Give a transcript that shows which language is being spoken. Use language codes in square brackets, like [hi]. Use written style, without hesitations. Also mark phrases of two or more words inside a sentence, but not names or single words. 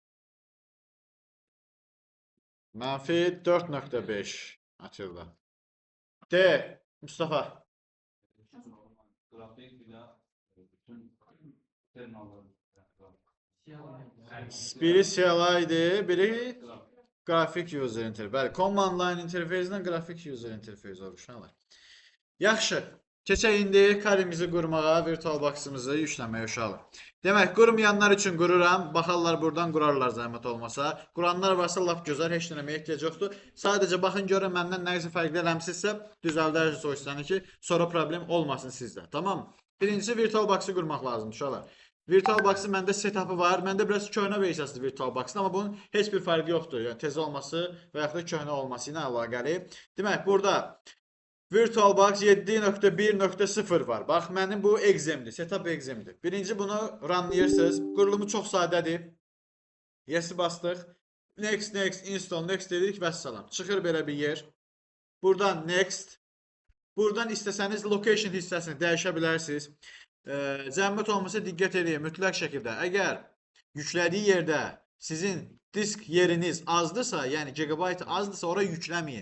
[az] Mənfi 4.5 Atilla. D. Mustafa. Grafik bir de bütün terminalları. Biri CLI idi, biri [en] grafik user interface. [az] Bəli, [en] command line interface [az] ilə [en] grafik user interface [az] olur uşaqlar. Yaxşı. Keçək indi karimizi qurmağa, VirtualBox-ımızı yükləməyə uşaqlar. Demək, qurmayanlar üçün qururam. Baxarlar buradan qurarlar zəhmət olmasa. Quranlar varsa lap gözəl, heç nələməyə ehtiyac yoxdur. Sadəcə baxın görün məndən nəyisə fərqli eləmsinizsə, düzəldərsiniz o hissəni ki, sonra problem olmasın sizdə. Tamam mı? Birincisi VirtualBox-ı qurmaq lazımdır uşaqlar. VirtualBox-ın məndə setup'ı var. Məndə biraz köhnə versiyasıdır VirtualBox-ın, amma bunun heç bir fərqi yoxdur. Yəni tez olması və yaxud da köhnə olması ilə əlaqəli. Demək, burada VirtualBox 7.1.0 var. Bax, mənim bu exemdir, setup exemdir. Birinci bunu runlayırsınız. Qurulumu çox sadədir. Yes-i bastıq. [en] Next, next, install, next [az] dedik və salam. Çıxır belə bir yer. Buradan next. Buradan istəsəniz location hissəsini dəyişə bilərsiniz. Zəhmət olmasa diqqət edin, mütləq şəkildə. Əgər yüklədiyi yerdə sizin disk yeriniz azdırsa, yəni gigabyte azdırsa, oraya yükləməyin.